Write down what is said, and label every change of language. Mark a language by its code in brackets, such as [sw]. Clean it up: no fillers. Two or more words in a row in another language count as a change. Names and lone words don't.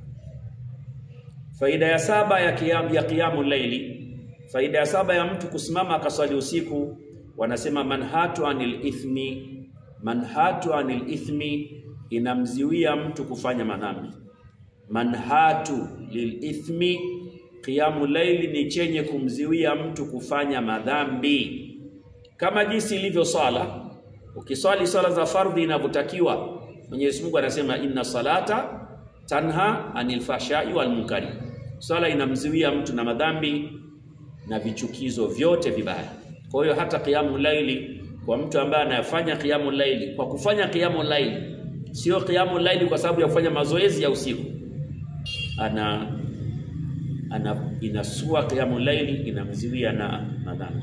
[sw] Faida ya 7 ya [ar] قيام الليل, [sw] faida ya 7 ya mtu kusimama akaswali usiku, wanasema [ar] منهاة عن الإثم, [sw] inamziwia mtu kufanya madhambi. [ar] منهاة للإثم, قيام الليل [sw] ni chenye kumziwia mtu kufanya madhambi. Kama jinsi ilivyo sala, ukiswali sala za fardhi inavyotakiwa, Mwenyezi Mungu anasema [ar] إن الصلاة تنهى عن الفحشاء والمنكر. [sw] Sala inamziwia mtu na madhambi na vichukizo vyote vibaya. Kwa hiyo hata [ar] قيام الليل [sw] kwa mtu ambaye anafanya [ar] قيام الليل, [sw] kwa kufanya [ar] قيام الليل, [sw] sio [ar] قيام الليل [sw] kwa sababu ya kufanya mazoezi ya usiku, inasua [ar] قيام الليل, [sw] inamziwia na madhambi.